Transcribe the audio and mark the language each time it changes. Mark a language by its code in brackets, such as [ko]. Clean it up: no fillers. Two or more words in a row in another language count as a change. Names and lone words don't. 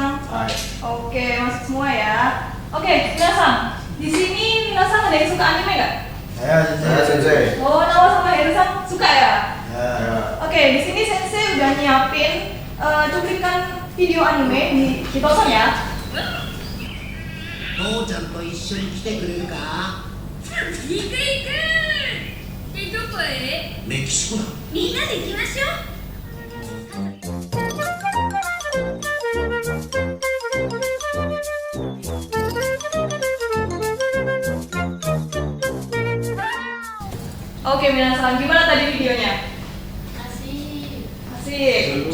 [id] Oke, masuk semua ya. Oke, Minasan, di sini Minasan ada yang suka anime nggak? Saya Sensei. Oh, Nawa sama Heru-san suka ya? Ya. Oke, di sini Sensei udah nyiapin cuplikan video anime ditonton ya. [ja] 父ちゃんと一緒に来てくれるか？行く行く。で、どこへ？メキシコだ。みんなで行きましょう。 [id] Oke, Minasan, gimana tadi videonya? Asik. Asik.